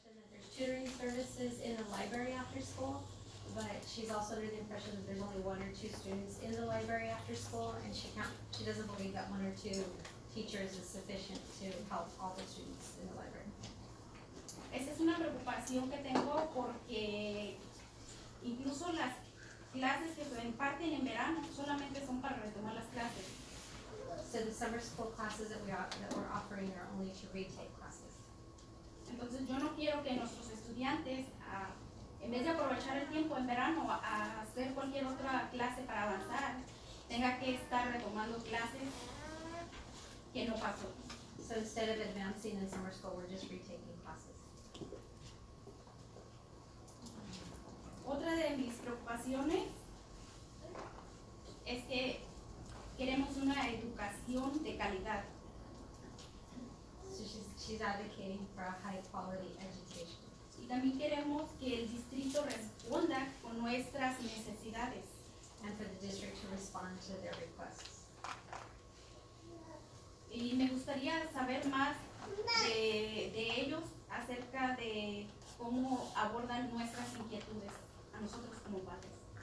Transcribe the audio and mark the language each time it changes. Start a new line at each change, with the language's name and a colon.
English: There's tutoring services in the library after school, but she's also under the impression that there's only 1 or 2 students in the library after school, and she doesn't believe that 1 or 2 teachers is sufficient to help all the students in the library.
Spanish: Esa es una preocupación que tengo porque incluso las clases que se imparten en verano solamente son para retomar las clases.
English: So the summer school classes that we're offering are only to retake classes.
Spanish: Entonces yo no quiero que nuestros estudiantes, en vez de aprovechar el tiempo en verano a hacer cualquier otra clase para avanzar, tenga que estar retomando clases que no pasó.
English: So instead of advancing in summer school, we're just retaking classes.
Spanish: Otra de mis preocupaciones es que queremos una educación de calidad.
English: So she's advocating for a high quality education.
Spanish: Y también queremos que el distrito responda con nuestras necesidades.
English: And for the district to respond to their requests.
Spanish: Y me gustaría saber más de ellos acerca de cómo abordan nuestras inquietudes a nosotros como padres.